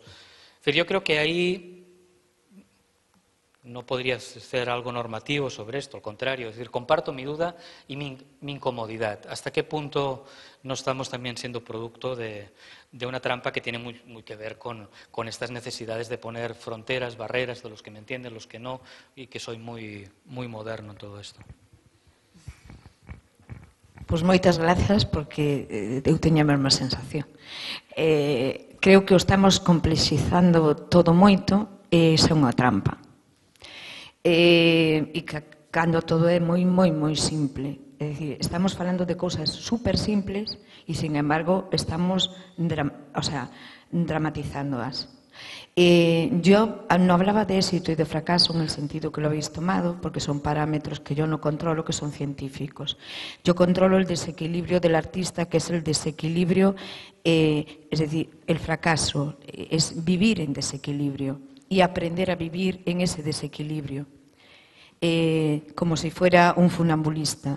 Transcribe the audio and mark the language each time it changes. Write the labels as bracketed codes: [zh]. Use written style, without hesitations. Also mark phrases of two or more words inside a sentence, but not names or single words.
[es] Es decir, yo creo que ahí no podría ser algo normativo sobre esto, al contrario, es decir, comparto mi duda y mi incomodidad. ¿Hasta qué punto no estamos también siendo producto de una trampa que tiene muy que ver con estas necesidades de poner fronteras, barreras, de los que me entienden, los que no, y que soy muy moderno en todo esto? [gl] Pois moitas grazas, porque eu teño a mesma sensación. Creo que o estamos complexizando todo moito e iso é unha trampa. E que cando todo é moi simple. É dicir, estamos falando de cousas super simples e, [es] sin embargo, [gl] estamos dramatizándoas. [es] Yo no hablaba de éxito y de fracaso en el sentido que lo habéis tomado, porque son parámetros que yo no controlo, que son científicos. Yo controlo el desequilibrio del artista, que es el desequilibrio, es decir, el fracaso es vivir en desequilibrio y aprender a vivir en ese desequilibrio, como si fuera un funambulista.